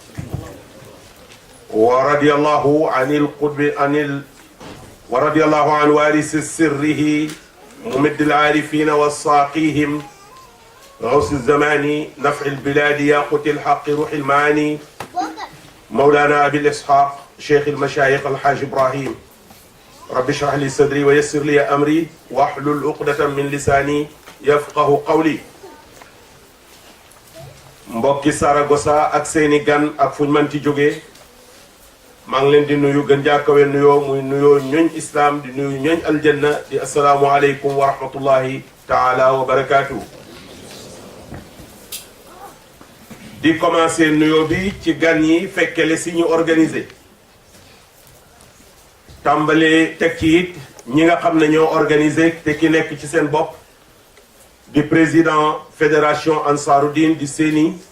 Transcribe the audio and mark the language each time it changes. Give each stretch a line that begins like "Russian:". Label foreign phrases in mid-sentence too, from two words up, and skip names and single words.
Arabic: ورضي الله عن القطب ورضي الله عن وارث سره ممد العارفين والساقيهم غوث الزمان نفع البلاد ياقوت الحق روح المعاني مولانا أبي الإسحاق شيخ المشايخ الحاج إبراهيم رب اشرح لي صدري ويسر لي أمري واحلل عقدة من لساني يفقه قولي.
Wolof: mbokki Saragossa ak seeni gan ak fuñ manti jóge maa ngi leen di nuyu gën jàkkawe nuyoo muy nuyoo ñooñ islam di nuyu ñooñ aljanna di
Arabic: السلام عليكم ورحمة الله تعالى وبركاته.
Wolof: di commencer nuyoo bi ci gan yi fekkele si ñu organisé tàmbalee teg ci it ñi nga xam ne ñoo organisé te ki nekk ci seen bopp di
French: président fédération
Wolof: Ansaarud-Din di seeni